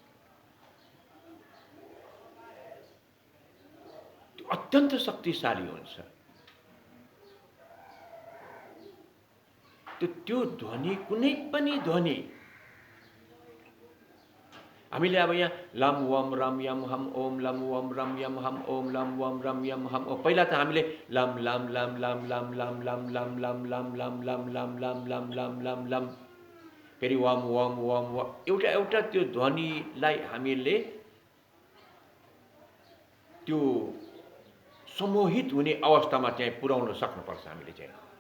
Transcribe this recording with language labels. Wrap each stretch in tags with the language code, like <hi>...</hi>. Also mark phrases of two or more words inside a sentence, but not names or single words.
<ne>त्यो अत्यन्त शक्तिशाली हुन्छ। त्यो ध्वनि, कुनै पनि ध्वनि हामीले अब यहाँ</ne> <sa>लम वम रम यम हम ओम, लम वम रम यम हम ओम, लम वम रम यम हम ओम,</sa> <ne>पहिला त हामीले</ne> <sa>लम लम लम लम लम लम लम लम लम लम लम लम लम लम लम लम लम लम, फेरि वम वम वम वम,</sa> <ne>एउटा त्यो ध्वनिलाई हामीले त्यो सम्मोहित हुने अवस्थामा चाहिँ पुर्याउन सक्नुपर्छ हामीले चाहिँ।</ne>